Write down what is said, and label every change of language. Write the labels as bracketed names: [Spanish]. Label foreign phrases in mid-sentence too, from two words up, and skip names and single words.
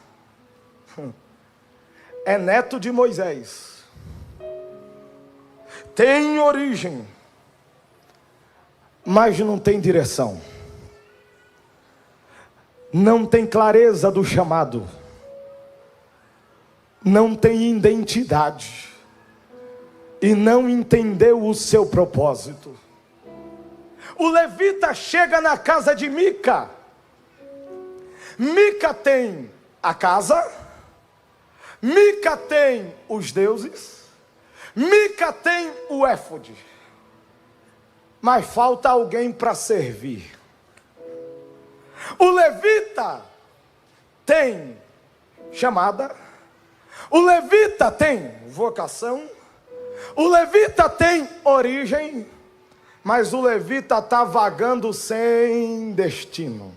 [Portuguese] É neto de Moisés, tem origem, mas não tem direção, não tem clareza do chamado, não tem identidade, e não entendeu o seu propósito. O levita chega na casa de Mica. Mica tem a casa, Mica tem os deuses, Mica tem o éfode, mas falta alguém para servir. O levita tem chamada, o levita tem vocação, o levita tem origem, mas o levita está vagando sem destino.